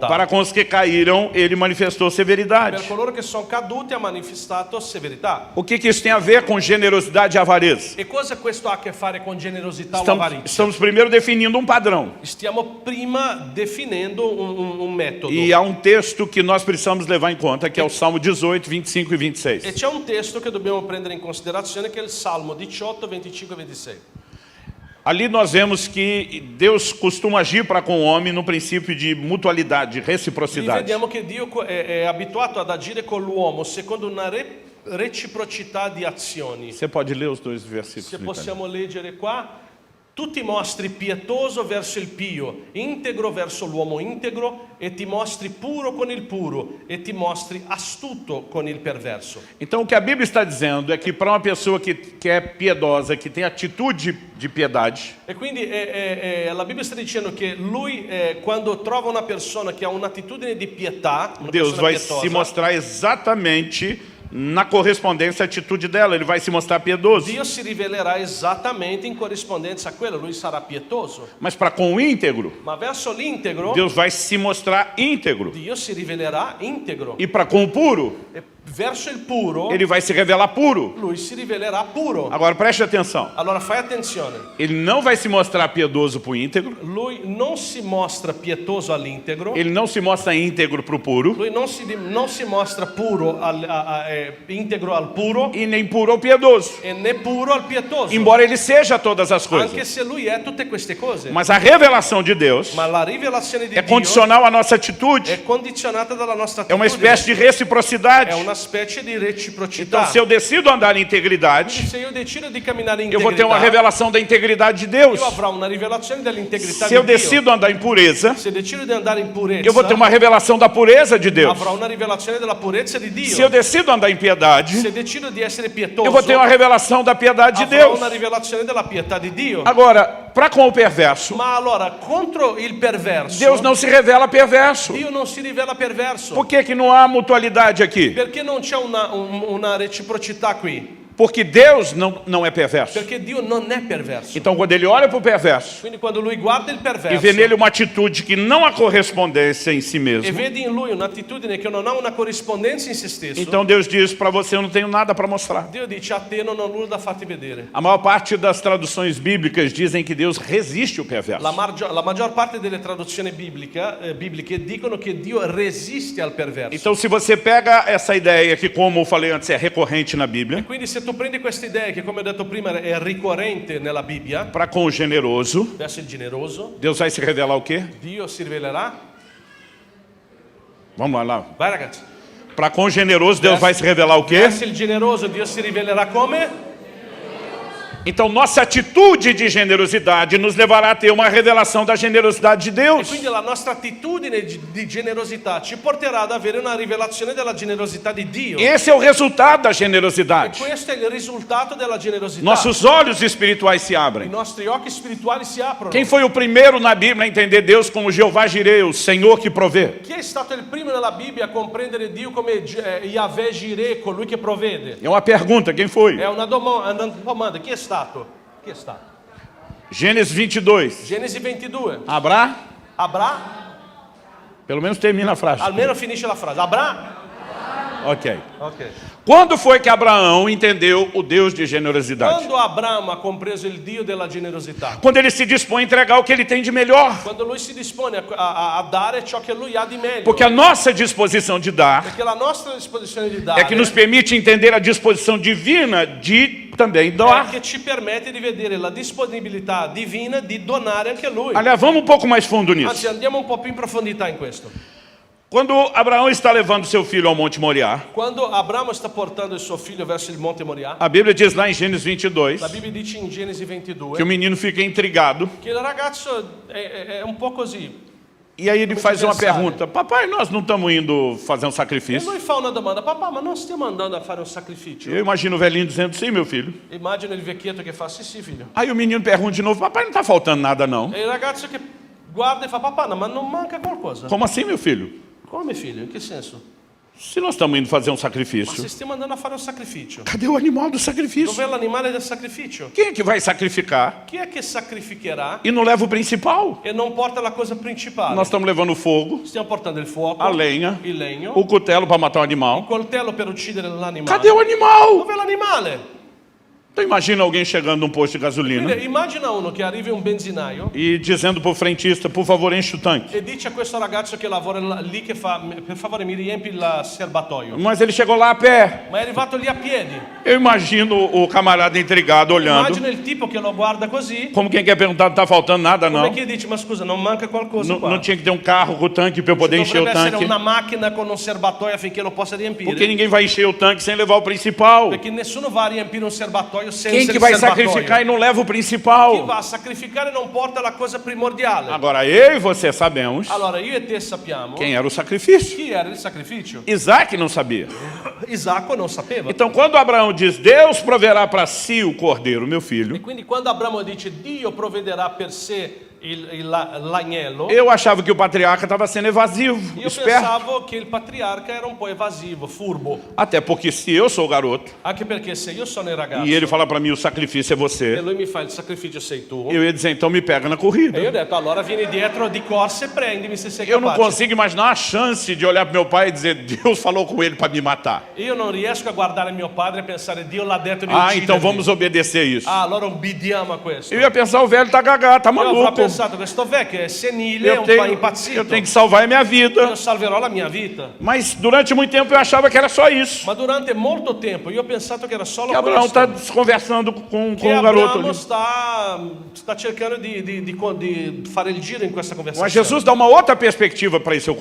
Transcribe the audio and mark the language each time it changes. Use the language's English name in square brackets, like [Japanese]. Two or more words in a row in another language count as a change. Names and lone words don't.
[Portuguese] Para com os que caíram, ele manifestou [Italian] Per [Portuguese] severidade. [Italian] coloro che sono caduti ha manifestato severità. [Portuguese] O que isso tem a ver com generosidade e avareza? [Italian] E cosa questo ha a che fare con generosità o avarizia? [Portuguese] Estamos primeiro definindo um padrão. [Italian] Stiamo prima definendo un metodo. [Portuguese] E há um texto que nós precisamos levar em conta, que é o Salmo 18, 25 e [Italian] E 26. c'è un testo che dobbiamo prendere in considerazione che è il Salmo 18, 25 e 26. [Portuguese] Ali nós vemos que Deus costuma agir para com o homem no princípio de mutualidade, de [Italian] Lì [Portuguese] reciprocidade. [Italian] vediamo che Dio è abituato ad agire con l'uomo secondo una reciprocità di azioni. [Portuguese] Você pode ler os dois versículos? [Italian] Se [Portuguese] no italiano? [Italian] possiamo leggere qua, tu ti mostri pietoso verso il pio, integro verso l'uomo integro, e ti mostri puro con il puro, e ti mostri astuto con il perverso. [Portuguese] Então o que a Bíblia está dizendo é que para uma pessoa que é piedosa, que tem atitude de piedade, [Italian] E quindi la Bibbia sta dicendo che lui, quando trova una persona che ha un'attitudine di pietà, una [Portuguese] Deus [Italian] persona [Portuguese] vai [Italian] pietosa, [Portuguese] se mostrar exatamente na correspondência à atitude dela. Ele vai se mostrar piedoso. [Italian] Dio si rivelerà esattamente in corrispondenza a quello, lui sarà pietoso. [Portuguese] Mas para com o íntegro, [Italian] Ma verso l'integro, [Portuguese] Deus vai se mostrar íntegro. [Italian] Dio si rivelerà integro. [Portuguese] E para com o puro, [Italian] E verso il puro, [Portuguese] ele vai se revelar puro. [Italian] lui si rivelerà puro. [Portuguese] Agora preste atenção. [Italian] Allora fai attenzione, [Portuguese] Ele não vai se mostrar piedoso para o íntegro. [Italian] lui non si mostra pietoso all'integro, [Portuguese] Ele não se mostra íntegro para o puro. [Italian] lui non si mostra puro integro al puro [Portuguese] E nem puro ao piedoso. [Italian] e né puro al pietoso, [Portuguese] Embora ele seja todas as [Italian] anche [Portuguese] coisas. [Italian] se lui è tutte queste cose. [Portuguese] Mas a revelação de Deus [Italian] Ma la rivelazione di [Portuguese] é [Italian] Dio [Portuguese] condicional à nossa atitude. [Italian] è condizionata dalla nostra [Portuguese] É uma [Italian] attitudine, [Portuguese] espécie de reciprocidade. [Italian] è una specie di [Portuguese] Então, [Italian] reciprocità. [Portuguese] se eu decido andar em integridade, [Italian] Se io decido di camminare in [Portuguese] eu vou ter uma [Italian] integrità, [Portuguese] revelação da integridade de Deus. [Italian] io avrò una rivelazione dell'integrità [Portuguese] Se eu [Italian] di Dio. [Portuguese] decido andar em pureza, [Italian] Se decido di andare in purezza, [Portuguese] eu vou ter uma revelação da pureza de Deus. [Italian] avrò una rivelazione della purezza di Dio. [Portuguese] Se eu decido andar em piedade, [Italian] Se decido di essere pietoso, [Portuguese] eu vou ter uma revelação da piedade de [Italian] avrò [Portuguese] Deus. [Italian] una rivelazione della pietà di Dio. [Portuguese] Agora, para com o perverso, [Italian] Ma allora, contro il perverso, [Portuguese] Deus não se revela perverso. [Italian] Dio non si rivela perverso. [Portuguese] Por que não há mutualidade aqui? [Italian] Perché non c'è una reciprocità qui? [Portuguese] Porque Deus não é perverso. [Italian] Perché Dio non è perverso. [Portuguese] Então, quando ele olha para o perverso [Italian] Quindi quando lui guarda il [Portuguese] e [Italian] perverso [Portuguese] vê nele uma atitude que não há correspondência em si [Italian] e [Portuguese] mesmo, [Italian] vede in lui un'attitudine che non ha una corrispondenza in se stesso, [Portuguese] então Deus diz para você: eu não tenho nada para mostrar. [Italian] Dio dice a te non ho nulla da farti vedere. [Portuguese] A maior parte das traduções bíblicas dizem que Deus resiste o perverso. [Italian] La maggior parte delle traduzioni bibliche dicono che Dio resiste al perverso. [Portuguese] Então, se você pega essa ideia que, como eu falei antes, é recorrente na Bíblia, [Italian] Quindi se tu prendi questa idea che, come ho detto prima, è ricorrente nella Bibbia, [Portuguese] para com o generoso, [Italian] verso il generoso, [Portuguese] Deus vai se revelar o quê? [Italian] Dio si rivelerà. [Portuguese] Vamos lá. [Italian] Vai ragazzi. [Portuguese] Para com o generoso, Deus vai se revelar o quê? [Italian] Verso il generoso Dio si rivelerà come? [Portuguese] Então, nossa atitude de generosidade nos levará a ter uma revelação da generosidade de [Italian] E [Portuguese] Deus. [Italian] quindi la nostra attitudine di generosità ci porterà ad avere una rivelazione della generosità di Dio. [Portuguese] Esse é o resultado da [Italian] E [Portuguese] generosidade. [Italian] questo è il risultato della generosità. [Portuguese] Nossos olhos espirituais se [Italian] I [Portuguese] abrem. [Italian] nostri occhi spirituali si aprono. [Portuguese] Quem foi o primeiro na Bíblia a entender Deus como Jeová Jireh, o Senhor que provê? [Italian] Chi è stato il primo nella Bibbia a comprendere Dio come Yahweh Jireh, colui che provvede? [Portuguese] É uma pergunta, quem foi? [Italian] È una domanda. Chi è stato? Chi è stato? [Portuguese] Gênesis 22. [Italian] Genesi 22. [Portuguese] Abrá? Pelo menos termina a frase. [Italian] Almeno finisce la frase. Ok. Ok. [Portuguese] Quando foi que Abraão entendeu o Deus de generosidade? [Italian] Quando Abramo ha compreso il Dio della generosità? [Portuguese] Quando ele se dispõe a entregar o que ele tem de melhor. [Italian] Quando lui si dispone a dare ciò che lui ha di meglio. [Portuguese] Porque a nossa disposição de dar [Italian] Perché la nostra disposizione di dare [Portuguese] é que nos permite entender a disposição divina de também [Italian] è [Portuguese] doar. [Italian] che ci permette di vedere la disponibilità divina di donare anche lui. [Portuguese] Aliás, vamos um pouco mais fundo nisso. [Italian] Anzi, andiamo un po' più in profondità in questo. [Portuguese] Quando Abraão está levando seu filho ao Monte Moriá, [Italian] Quando Abramo sta portando il suo figlio verso il Monte Moriah, [Portuguese] a Bíblia diz lá em Gênesis 22 [Italian] la Bibbia dice in Genesi [Portuguese] que o [Italian] 22 [Portuguese] menino fica intrigado [Italian] che il ragazzo è un po' così. [Portuguese] e aí ele faz uma [Italian] pensare. [Portuguese] pergunta: papai, nós não estamos indo fazer um [Italian] E [Portuguese] sacrifício? [Italian] lui fa una domanda: papà, ma non stiamo andando a fare un sacrificio? [Portuguese] Eu imagino o velhinho dizendo: sim, meu filho. [Italian] Immagino il vecchietto che fa: sì, sì, figlio. [Portuguese] Aí o menino pergunta de novo: papai, não está faltando nada não? [Italian] E il ragazzo che guarda e fa: papà, no, ma non manca qualcosa? [Portuguese] Como assim, meu filho? [Italian] Come, figlio? In che senso? [Portuguese] Se nós estamos indo fazer um [Italian] Ma [Portuguese] sacrifício, [Italian] se stiamo andando a fare un sacrificio, [Portuguese] cadê o animal do sacrifício? [Italian] dov'è l'animale del sacrificio? [Portuguese] Quem é que vai sacrificar [Italian] Chi è che sacrificherà [Portuguese] e não leva o principal? [Italian] e non porta la cosa principale? [Portuguese] Nós estamos levando o fogo, [Italian] Stiamo portando il fuoco, [Portuguese] a lenha, [Italian] il legno, [Portuguese] o cutelo para matar o [Italian] il [Portuguese] animal. [Italian] coltello per uccidere l'animale. [Portuguese] Cadê o animal? [Italian] Dov'è l'animale? [Portuguese] Então imagina alguém chegando num posto de gasolina [Italian] Immagina uno che arriva in un benzinaio [Portuguese] e dizendo para o frentista: por favor, enche o tanque. [Italian] e dice a questo ragazzo che lavora lì che fa: per favore mi riempi il serbatoio. [Portuguese] Mas ele chegou lá a pé. [Italian] Ma è arrivato lì a piedi. [Portuguese] Eu imagino o camarada intrigado olhando, [Italian] Immagina il tipo che lo guarda così, [Portuguese] como quem quer perguntar: não está faltando nada [Italian] come [Portuguese] não? [Italian] chi dice: ma scusa, non manca qualcosa [Portuguese] Não, [Italian] qua? [Portuguese] não tinha que ter um carro com o tanque para eu poder encher o [Italian] Dovrebbe essere [Portuguese] tanque? [Italian] una macchina con un serbatoio affinché lo possa riempire. [Portuguese] Porque ninguém vai encher o tanque sem levar o principal. [Italian] Perché nessuno va a riempire un serbatoio senza [Portuguese] Quem [Italian] il [Portuguese] que vai [Italian] serbatoio. [Portuguese] sacrificar e não leva o [Italian] Chi [Portuguese] principal? [Italian] va a sacrificare non porta la cosa primordiale. [Portuguese] Agora, eu e você sabemos [Italian] Allora io e te sappiamo [Portuguese] quem era o sacrifício. [Italian] chi era il sacrificio. [Portuguese] Isaac não sabia. [Italian] Isacco non sapeva. [Portuguese] Então, quando Abraão diz: Deus proverá para si o cordeiro, meu [Italian] E [Portuguese] filho, [Italian] quindi quando Abramo dice Dio provvederà per sé l'agnello, [Portuguese] eu achava que o patriarca estava sendo evasivo, [Italian] io [Portuguese] esperto. [Italian] pensavo che il patriarca era un po' evasivo, furbo. [Portuguese] Até porque se eu sou o garoto [Italian] Anche perché se io sono il ragazzo [Portuguese] e ele fala para mim: o sacrifício é [Italian] e [Portuguese] você, [Italian] lui mi fa il sacrificio sei tu, [Portuguese] eu ia dizer: então me pega na [Italian] e [Portuguese] corrida. [Italian] io ho detto allora vieni dietro di corsa e prendimi se sei [Portuguese] Eu não [Italian] capace. [Portuguese] consigo imaginar a chance de olhar para meu pai e dizer: Deus falou com ele para me matar. [Italian] Io non riesco a guardare mio padre e pensare Dio l'ha detto di [Portuguese] Ah, [Italian] uccidermi. [Portuguese] então vamos obedecer isso. [Italian] Ah, allora obbediamo a questo. [Portuguese] Eu ia pensar: o velho tá gagá, tá [Italian] Io avrò [Portuguese] maluco. [Italian] pensato questo vecchio è senile, è [Portuguese] Eu [Italian] un po' [Portuguese] tenho [Italian] impazzito. [Portuguese] que salvar a minha vida. [Italian] Io salverò la mia vita. [Portuguese] Mas durante muito tempo eu achava que era só isso. [Italian] Ma durante molto tempo io ho pensato che era solo [Portuguese] Que Abraão [Italian] questo. [Portuguese] está conversando com [Italian] Che [Portuguese] um garoto [Italian] Abramo [Portuguese] ali. [Italian] sta cercando di fare il giro in questa [Portuguese] Mas [Italian] conversazione. [Portuguese] Jesus dá uma outra perspectiva para esse